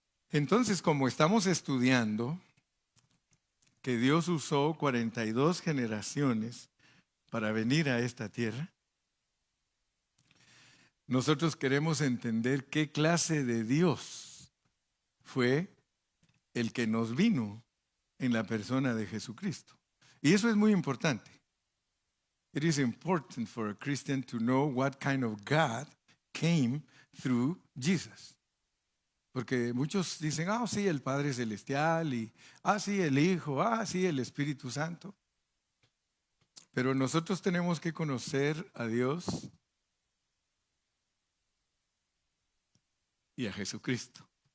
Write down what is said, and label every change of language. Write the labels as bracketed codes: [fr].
[es] Entonces, como estamos estudiando que Dios usó 42 generaciones para venir a esta tierra, nosotros queremos entender qué clase de Dios fue el que nos vino en la persona de Jesucristo. Y eso es muy importante. [en] It is important for a Christian to know what kind of God came through Jesus. [es] Porque muchos dicen, sí, el Padre Celestial, y sí, el Hijo, sí, el Espíritu Santo. Pero nosotros tenemos que conocer a Dios y a Jesucristo.